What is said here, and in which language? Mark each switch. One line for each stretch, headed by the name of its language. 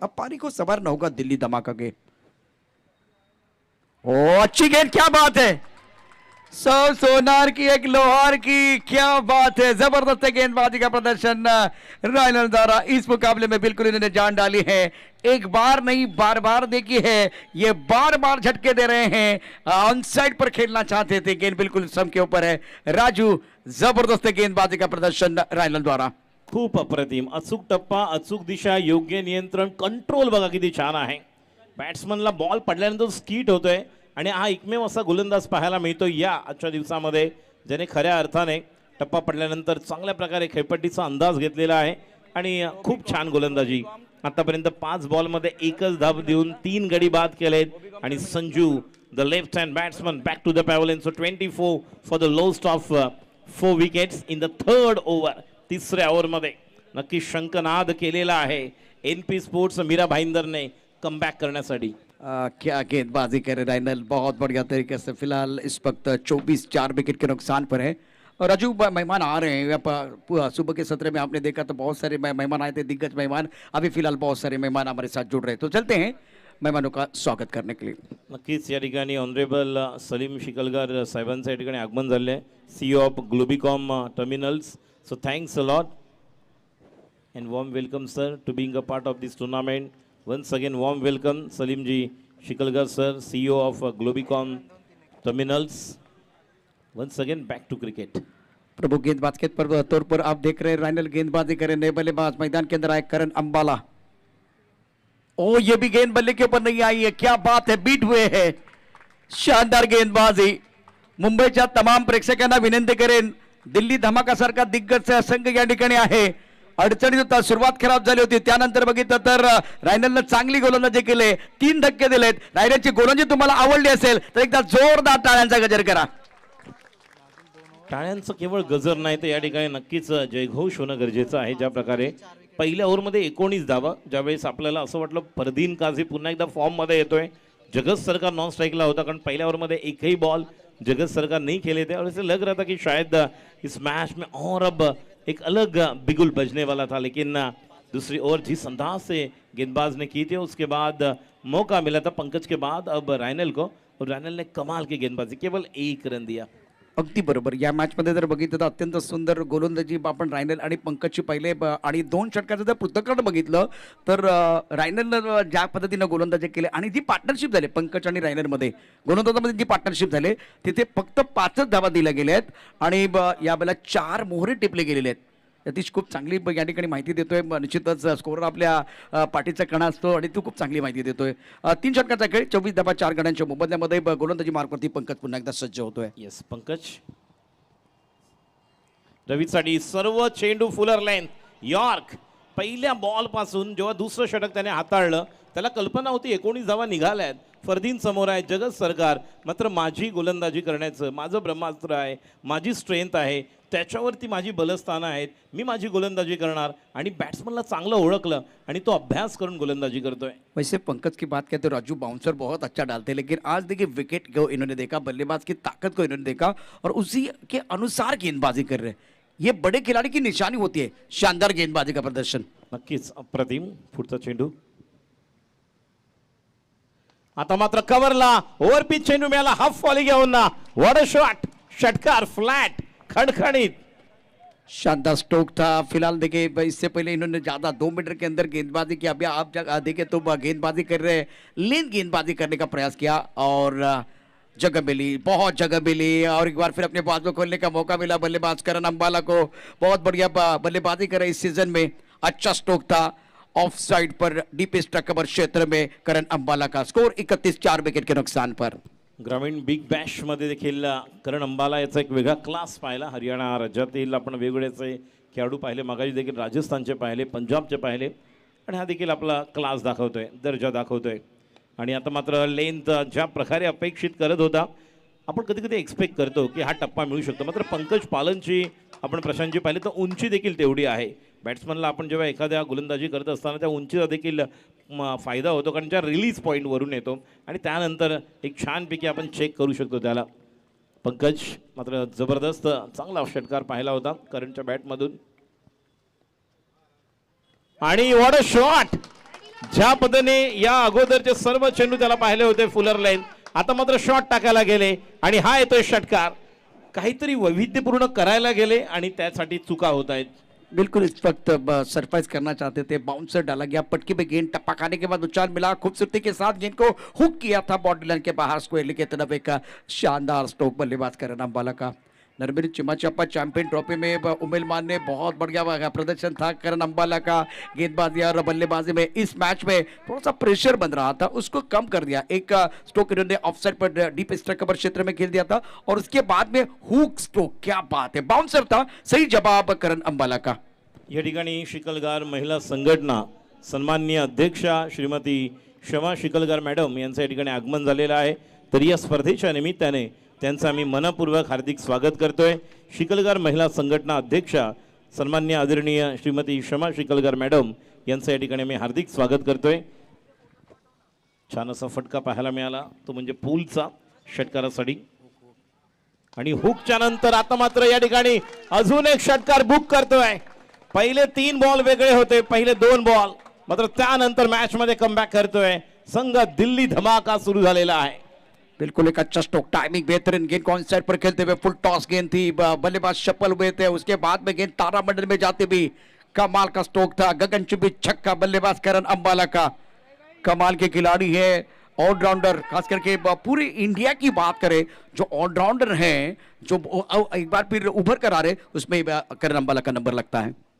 Hindi: अब पारी को संवारना होगा दिल्ली धमाका के। ओ अच्छी गेंद, क्या बात है, सौ सोनार की एक लोहार की, क्या बात है, जबरदस्त गेंदबाजी का प्रदर्शन रायनल द्वारा। इस मुकाबले में बिल्कुल इन्होंने जान डाली है। एक बार नहीं बार बार देखी है, ये बार बार झटके दे रहे हैं। ऑन साइड पर खेलना चाहते थे, गेंद बिल्कुल सम के ऊपर है। राजू, जबरदस्त गेंदबाजी का प्रदर्शन रायनल द्वारा।
Marathi: खूप अप्रतिम, अचूक टप्पा, अचूक दिशा, योग्य नियंत्रण, कंट्रोल बघा किती छान आहे. बॅट्समनला बॉल पडल्यानंतर स्कीट होतोय आणि हा एकमेव असा गोलंदाज पाहायला मिळतो या आजच्या दिवसामध्ये, ज्याने खऱ्या अर्थाने टप्पा पडल्यानंतर चांगल्या प्रकारे खेळपट्टीचा अंदाज घेतलेला आहे आणि खूप छान गोलंदाजी. आतापर्यंत 5 बॉलमध्ये एकच धाव देऊन 3 गडी बाद केलेत आणि Sanju
English: The left hand batsman back to the pavilion. So 24 for the lost of 4 wickets in the third over.
Marathi: तिसऱ्या ओव्हरमध्ये नक्की शंखनाद केलेला आहे एनपी स्पोर्ट्स मीरा भाईंदरने कमबॅक करण्यासाठी.
Hindi: क्या गेंदबाजी करे रायनल, बहुत बढ़िया तरीके से। फिलहाल इस वक्त 24 4 विकेट के नुकसान पर है। और राजू, मेहमान आ रहे हैं सुबह के सत्र में, आपने देखा तो बहुत सारे मेहमान आए थे, दिग्गज मेहमान। अभी फिलहाल बहुत सारे मेहमान हमारे साथ जुड़ रहे हैं, तो चलते हैं मेहमानों का स्वागत करने के लिए।
Marathi: नक्कीच या ठिकाणी ऑनरेबल सलीम शिकलगार साहेबांचं या ठिकाणी आगमन झाले आहे, CEO of ग्लोबिकॉम terminals.
English: So thanks a lot and warm welcome sir to being a part of this tournament. Once again warm welcome Salimji Shikalgar sir, CEO of Globicom Terminals. Once again back to cricket.
Hindi: प्रभु गेंदबाज के तौर पर आप देख रहे हैं रायनल गेंदबाजी करे। नए बल्लेबाज मैदान के अंदर आए करण अंबाला। ओ ये भी गेंद बल्ले के ऊपर नहीं आई है, क्या बात है, बीट हुए है। शानदार गेंदबाजी।
Marathi: मुंबईच्या तमाम प्रेक्षकांना विनंती करेन, दिल्ली धमाका सारखा दिग्गज संघ या ठिकाणी आहे। अडचणीत होता, सुरुवात खराब झाली होती, त्यानंतर बघितलं तर रायनलनं चांगली गोलंदाजी केले, 3 धक्के दिलेत। रायनलची गोलंदाजी तुम्हाला आवडली असेल तर एकदा जोरदार टाळ्यांचा गजर करा। टाळ्यांचं केवळ गजर नाही तर या ठिकाणी नक्कीच जयघोष होणं गरजेचं आहे. ज्या प्रकारे पहिल्या ओव्हरमध्ये 19 धावा, ज्यावेळेस आपल्याला असं वाटलं फरदीन काझी पुन्हा एकदा फॉर्ममध्ये येतोय, जगत सरकार नॉन स्ट्राइकला होता, कारण पहिल्या ओव्हरमध्ये एकही बॉल
Hindi: जगत सरकार नहीं खेले थे और ऐसे लग रहा था कि शायद इस मैच में और अब एक अलग बिगुल बजने वाला था, लेकिन दूसरी ओवर जिस अंदाज से गेंदबाज ने की थी उसके बाद मौका मिला था पंकज के बाद अब रायनल को, और रायनल ने कमाल की गेंदबाजी, केवल 1 रन दिया.
Marathi: अगदी बरोबर. या मॅचमध्ये जर बघितलं तर अत्यंत सुंदर गोलंदाजी आपण रायनल आणि पंकजची पहिले आणि 2 षटकाचं जर पृथक्करण बघितलं तर रायनलनं ज्या पद्धतीनं गोलंदाजी केले आणि जी पार्टनरशिप झाली पंकज आणि रायनलमध्ये गोलंदाजामध्ये जी पार्टनरशिप झाली तिथे फक्त 5च धावा दिल्या गेल्या आहेत आणि या वेळेला 4 मोहरे टिपले गेलेले आहेत. यतीश खूप चांगली या ठिकाणी माहिती देतोय. निश्चितच स्कोअर आपल्या पाठीचा कणा असतो आणि तू खूप चांगली माहिती देतोय. 3 षटकाचा खेळ 24 धावा 4 गड्यांच्या मोबदल्यामध्ये गोलंदाजी मार्कवरती पंकज पुन्हा एकदा सज्ज होतोय. येस पंकज. रवीसाठी सर्व चेंडू फुलर लेंथ यॉर्क. पहिल्या बॉल पासून जेव्हा दुसरं षटक त्याने हाताळलं त्याला कल्पना होती 19 धावा निघाल्यात, फरदीन समोर आहे, जगत सरकार मात्र माझी गोलंदाजी करण्याचं माझं ब्रह्मास्त्र आहे, माझी स्ट्रेंथ आहे, त्याच्यावरती माझी बलस्थानं आहेत, मी माझी गोलंदाजी करणार आणि बॅट्समनला चांगलं ओळखलं आणि तो अभ्यास करून गोलंदाजी करतोय.
Hindi: वैसे पंकज की बात कहते राजू बाउंसर बहुत अच्छा डालते हैं लेकिन आज देखिए विकेट को इन्होंने देखा, बल्लेबाज की ताकत को इन्होंने देखा और उसी के अनुसार गेंदबाजी कर रहे हैं. ये बड़े खिलाड़ी की निशानी होती है, शानदार गेंदबाजी का प्रदर्शन.
Marathi: नक्कीच अप्रतिम. पुढचा चेंडू आता मात्र कव्हरला ओव्हर पिच चेंडू मिळाला, हाफ फॉली घेऊन ना,
English: what a shot,
Marathi: षटकार फ्लॅट खड़खड़ित.
Hindi: शानदार स्ट्रोक था. फिलहाल देखिए इससे पहले इन्होंने ज्यादा 2 मीटर के अंदर गेंदबाजी की, अभी आप देखिए तो गेंदबाजी कर रहे हैं, लेन गेंदबाजी करने का प्रयास किया और जगह मिली, बहुत जगह मिली और एक बार फिर अपने बाज को खोलने का मौका मिला बल्लेबाज करण अंबाला को. बहुत बढ़िया बल्लेबाजी कर रहे इस सीजन में. अच्छा स्ट्रोक था ऑफ साइड पर डीप स्ट्राइक कवर क्षेत्र में करण अंबाला का. स्कोर 31-4 विकेट के नुकसान पर.
Marathi: ग्रामीण बिग बॅश मध्ये देखील करण अंबाला याचा एक वेगळा क्लास पाहिला. हरियाणा राज्यातील आपण वेगवेगळेचे खेळाडू पाहिले, मागाशी देखील राजस्थानचे पाहिले, पंजाबचे पाहिले आणि हा देखील आपला क्लास दाखवतोय, दर्जा दाखवतोय. आणि आता मात्र लेंथ ज्या प्रकारे अपेक्षित करत होता, आपण कधी कधी एक्सपेक्ट करतो की हा टप्पा मिळू शकतो, मात्र पंकज पालनची आपण प्रशांतजी पाहिले तर उंची देखील तेवढी आहे. बॅट्समनला आपण जेव्हा एखाद्या गोलंदाजी करत असताना त्या उंचीचा देखील फायदा होतो, कारण त्या रिलीज पॉईंटवरून येतो आणि त्यानंतर एक छानपैकी आपण चेक करू शकतो त्याला. पंकज मात्र जबरदस्त चांगला षटकार पाहिला होता करणच्या बॅटमधून. आणि
English: What a shot.
Marathi: ज्या पद्धतीने या अगोदरचे सर्व चेंडू त्याला पाहिले होते फुलर लाईन, आता मात्र शॉट टाकायला गेले आणि हा येतोय षटकार. काहीतरी वैविध्यपूर्ण करायला गेले आणि त्यासाठी चुका होत आहेत.
Hindi: बिल्कुल इस वक्त सरप्राइज करना चाहते थे, बाउंसर डाला गया, पटकी पे गेंद टप्पा खाने के बाद उछाल मिला, खूबसूरती के साथ गेंद को हुक किया था बॉडी लाइन के बाहर स्क्वायर की तरफ. एक शानदार स्ट्रोक बल्लेबाज करण अंबाला का. नरबीर चिमाचापा चैंपियन ट्रॉफी में उमेलमान ने बहुत बढ़िया प्रदर्शन था करण अंबाला का गेंदबाजी और बल्लेबाजी में. इस मैच में थोड़ा सा प्रेशर बन रहा था, उसको कम कर दिया. एक स्ट्रोक इन्होंने ऑफसाइड पर डीप स्ट्राइक कवर क्षेत्र में खेल दिया था और उसके बाद में हुक स्ट्रोक. क्या बात है, बाउंसर था, सही जवाब करण अंबाला का.
Marathi: या ठिकाणी शिकलगार महिला संघटना सन्माननीय अध्यक्षा श्रीमती शमा शिकलगार मॅडम यांचं या ठिकाणी आगमन झालेलं आहे. तर या स्पर्धेच्या निमित्ताने त्यांचं आम्ही मनपूर्वक हार्दिक स्वागत करतोय. शिकलगार महिला संघटना अध्यक्षा सन्माननीय आदरणीय श्रीमती शमा शिकलगार मॅडम यांचं या ठिकाणी मी हार्दिक स्वागत करतोय. छान असा फटका पाहायला मिळाला, तो म्हणजे पूलचा षटकारासाठी. आणि हुकच्या नंतर आता मात्र या ठिकाणी अजून एक षटकार बुक करतोय. पहिले 3 बॉल वेगळे होते, पहिले 2 बॉल, मात्र त्यानंतर मॅच मध्ये कमबॅक करतोय संघ. दिल्ली धमाका सुरू झालेला आहे.
Hindi: बिल्कुल एक अच्छा स्ट्रोक, टाइमिंग बेहतरीन. गेंद को साइड पर खेलते हुए फुल टॉस गेंद थी, बल्लेबाज शफल हुए थे, उसके बाद में गेंद तारामंडल में जाते भी कमाल का स्ट्रोक था. गगनचुंबी छक्का बल्लेबाज करण अंबाला का. कमाल के खिलाड़ी है, ऑलराउंडर. खास करके पूरी इंडिया की बात करें, जो ऑलराउंडर हैं, जो एक बार फिर उभर कर आ रहे, उसमें करण अंबाला का नंबर लगता है.